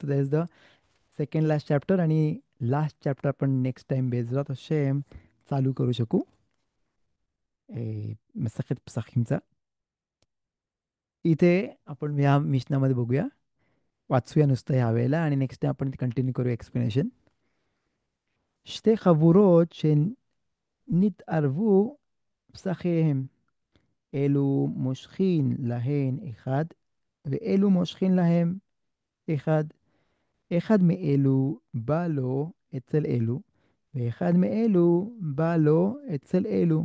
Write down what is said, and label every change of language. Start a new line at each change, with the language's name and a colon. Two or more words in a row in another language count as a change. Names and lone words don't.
English: that is the second last chapter,
Marathi: आणि
English: last chapter
Marathi: आपण
English: next time
Hebrew: בעזרת השם
Marathi: चालू करू शकू. मसखत पसाखीमचा इथे आपण या मिशनामध्ये बघूया, वाचूया नुसतं ह्या वेळेला, आणि
English: next time
Marathi: आपण कंटिन्यू करू एक्सप्लेनेशन.
Hebrew: שתי חבורות שנתערבו פסחיהם, אלו מושכין להן אחד, ואלו מושכין להם אחד. אחד מאלו בא לו אצל אלו, ואחד מאלו בא לו אצל אלו.